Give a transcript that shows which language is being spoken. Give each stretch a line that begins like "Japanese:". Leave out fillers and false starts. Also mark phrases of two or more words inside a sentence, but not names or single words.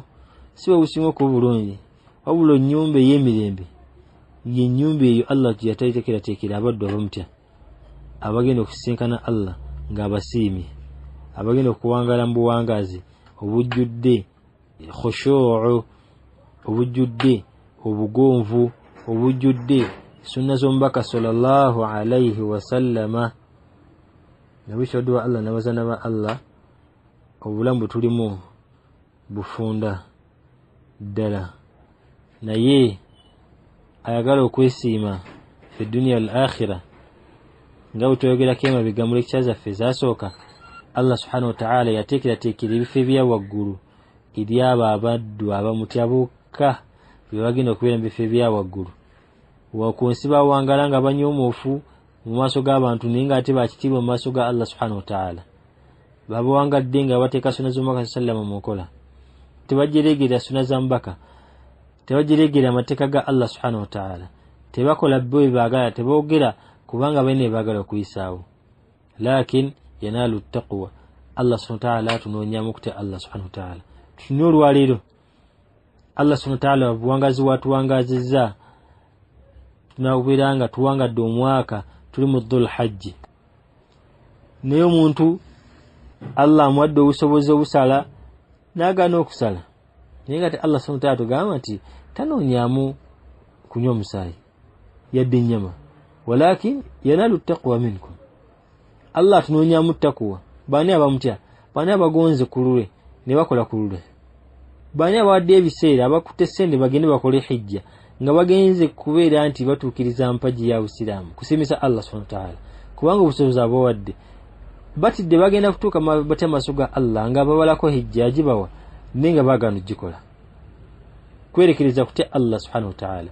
Ganda: si bwe businga okuba bulungi, wabula ennyumba ey'emirembe y'ennyumba eyo Allah gye yateekerateekera abaddu abamutya, abagenda okusisinkana Allah ng'abasiimye, abagenda okuwangala mu buwangazi obujjudde khushu'u, obujjudde obugonvu, obujjudde sunna z'omubaka
Arabic: صلى الله عليه وسلم.
Ganda: Nabishodwa Allah nabazana ba Allah obulamu tulimu bufunda ddala, naye ayagala okwesiima
Arabic: في الدنيا الآخرة
Ganda: nga butwogerako emabega mu lecture zaffe zasooka.
Arabic: الله سبحانه وتعالى
Ganda: yateekerateekera ebifo ebya waggulu eri abo abaddu abamutya bokka bye bagenda okubeera mu bifo ebya waggulu. Ku nsi bawangala nga banyoomoofu mu maaso g'abantu, naye ng'ate bakitiibwa mu maaso ga
Arabic: الله سبحانه وتعالى.
Ganda: Babawangadde nga bateeka sunna z'omubaka sallama mu nkola, tebajereegera sunna za mubaka, tebajereegera amateeka ga
Arabic: الله سبحانه وتعالى,
Ganda: tebakola bwe baagala, teboogera kubanga bene baagala okuyisaawo.
Arabic: لكن يناله التقوى, الله سبحانه وتعالى
Ganda: tunoonyamu kutya
Arabic: الله سبحانه وتعالى.
Ganda: Tunywe olwaleero
Arabic: الله سبحانه وتعالى
Ganda: buwangazi watuwangazizza, tunakubeera nga tuwangadde omwaka tuli mu Dhul Hajji, naye omuntu Allah amuwadde obusobozi obusala n'agaana okusala, naye nga
Arabic: الله سبحانه وتعالى
Ganda: tugamba nti tanoonyamu kunywa omusaayi yadde ennyama,
Arabic: ولكن يناله التقوى منكم,
Ganda: Allah tunoonyamu ttakuwa. Baani abamutya? Baani abagonze ku lulwe ne bakola ku lulwe? Baani abawadde ebiseera abakutte ssente bagende bakole hijja nga bagenze kubeera nti batuukiriza mpaji ya Busiraamu kusimisa
Arabic: الله سبحانه وتعالى,
Ganda: kubanga obusobozi abawadde batidde bagenda kutuuka batya maaso ga Allah nga babalako hijja agibawa naye nga baagaana ogikola, kwerekereza kutya
Arabic: الله سبحانه وتعالى.